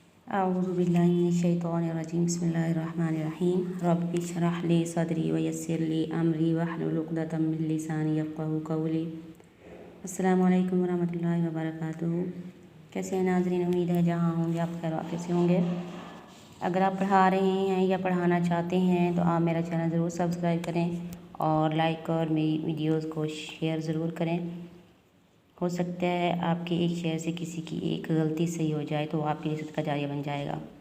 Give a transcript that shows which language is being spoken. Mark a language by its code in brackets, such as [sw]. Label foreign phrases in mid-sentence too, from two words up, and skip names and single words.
[ar] أعوذ بالله من الشيطان الرجيم بسم الله الرحمن الرحيم رب اشرح لي صدري ويسر لي أمري واحلل عقدة من لساني يفقهوا قولي. السلام عليكم ورحمة الله وبركاته. [hi] कैसे हैं नाज़रीन, उम्मीद है जहाँ होंगे आप खैर वाक़िफ़ से होंगे। अगर आप पढ़ा रहे हैं या पढ़ाना चाहते हैं तो आप मेरा चैनल ज़रूर सब्सक्राइब करें और लाइक और मेरी वीडियोज़ को शेयर ज़रूर करें। हो सकता है आपके एक शेयर से किसी की एक गलती सही हो जाए तो आपके लिए सदका जारिया बन जाएगा।